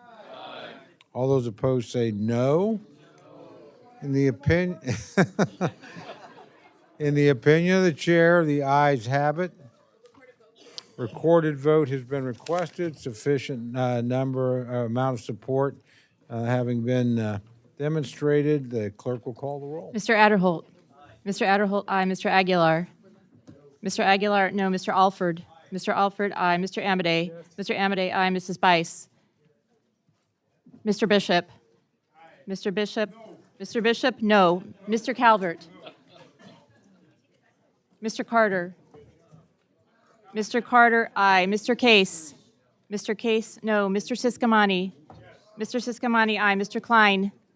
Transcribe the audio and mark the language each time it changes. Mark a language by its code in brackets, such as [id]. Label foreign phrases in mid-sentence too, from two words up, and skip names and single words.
[en] All those opposed say no. In the opinion of the chair, the ayes have it. Recorded vote has been requested. Sufficient amount of support having been demonstrated. The clerk will call the roll. Mr. Adderholt. Mr. Adderholt, aye. Mr. Aguilar. Mr. Aguilar, no. Mr. Alford. Mr. Alford, aye. Mr. Amodei. Mr. Amodei, aye. Mrs. Bice. Mr. Bishop. Mr. Bishop. Mr. Bishop, no. Mr. Calvert. Mr. Carter. Mr. Carter, aye. Mr. Case. Mr. Case, no. Mr. Siscomani. Mr. Siscomani, aye. Mr. Klein.